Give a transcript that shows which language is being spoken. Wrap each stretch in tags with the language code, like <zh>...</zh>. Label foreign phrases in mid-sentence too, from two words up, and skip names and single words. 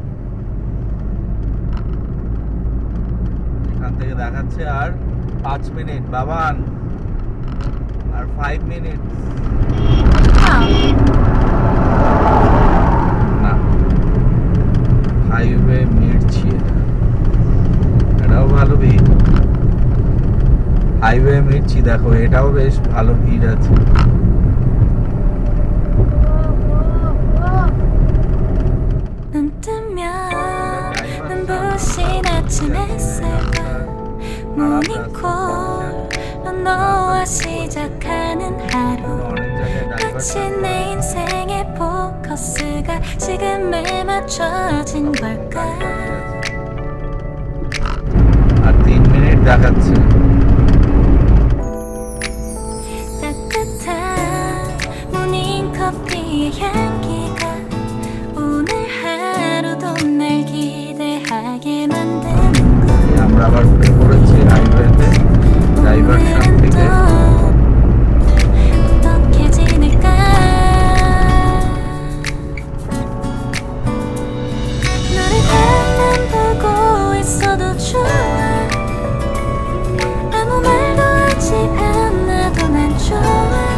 <bn>এখান থেকে দেখাচ্ছে আর 5 মিনিট বাবান, আর 5 মিনিট। না, হাইওয়ে মির্চি, এটাও ভালো ভিড়। হাইওয়ে মির্চি দেখো, এটাও বেশ ভালো ভিড় আছে।</bn> <ko>눈부신 아침 햇살과 모닝콜로 너와 시작하는 하루, 마치 내 인생의 포커스가 지금에 맞춰진 걸까.</ko> <bn>আর 3 মিনিট দেখাচ্ছে।</bn> <ko>따뜻한 모닝커피의 향기가 오늘 하루도 날 기대하게 만드는 걸.</ko> <bn>আমরা আবার উঠে পড়েছি হাইওয়েতে ডাইভারশন থেকে।</bn> <ko>어떻게 지낼까. 너를 한눈 보고 있어도 좋아. 아무 말도 하지 않아도 난 좋아.</ko>